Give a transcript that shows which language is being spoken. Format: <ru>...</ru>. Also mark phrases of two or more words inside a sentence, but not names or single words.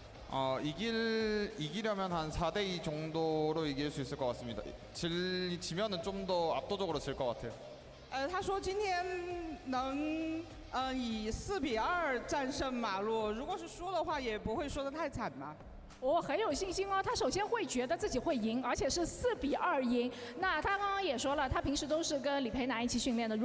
<ko>이기려면 한 4대2 정도로 이길 수 있을 것 같습니다. 지면은 좀 더 압도적으로 질 것 같아요.</ko> <zh>他说今天能以4比2战胜马路，如果是输的话，也不会输得太惨嘛。我很有信心哦，他首先会觉得自己会赢，而且是4比2赢。那他刚刚也说了，他平时都是跟李培南一起训练的。</zh>